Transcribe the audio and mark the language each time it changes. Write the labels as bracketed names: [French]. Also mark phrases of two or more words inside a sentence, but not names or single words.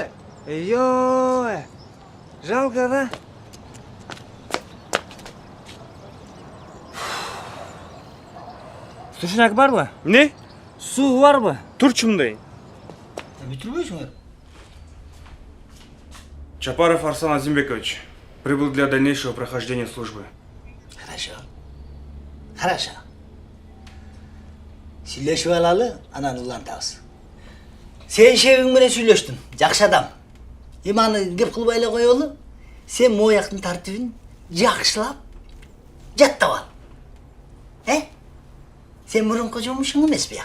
[Kyrgyz] Йоо. Жалко да. Сушунак барбы? Не? Суу барбы? Турчу мындай. Бүтүрбөйсүңөр. [Russian] Чапаров Арслан Азимбекович прибыл для дальнейшего прохождения службы. Хорошо. [Kyrgyz] Сүйлөшүп алалы, анан улантабыз. Сен шебиң менен сүйлөштүң, жакшы адам. Эми аны кеп кылбай эле коелу. Сен мояктын тартибин жакшылап жаттап ал. Сен мурунку жумушуң эмес бияк.